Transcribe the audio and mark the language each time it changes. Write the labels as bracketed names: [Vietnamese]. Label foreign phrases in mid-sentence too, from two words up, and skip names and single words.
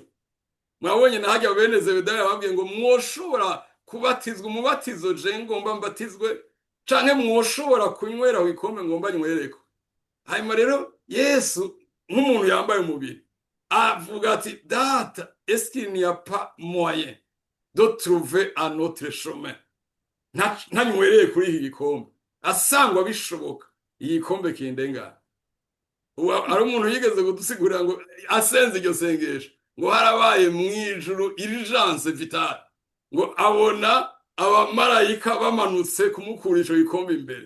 [Rundi] Mwabonye nahajya bene Zebedayo babwiye ngo mwoshobora kubatizwa umubatizo je ngomba mbatizwe, canke mwoshobora kunywera igikombe ngomba nywereko. Hanyuma rero Yesu nk'umuntu yambaye umubiri avuga ati data, [French] est-ce qu'il n'y a pas moyen de trouver un autre chemin? [Rundi] Ntanywereye kuri iki gikombe, asangwa bishoboka igikombe kindengana. Ari umuntu yigeze kudusigurira ngo asenze iryo sengesho ngo harabaye mwijuru [French] urgence vitale, [Rundi] ngo abona abamarayika bamanutse kumukura ico gikombe imbere.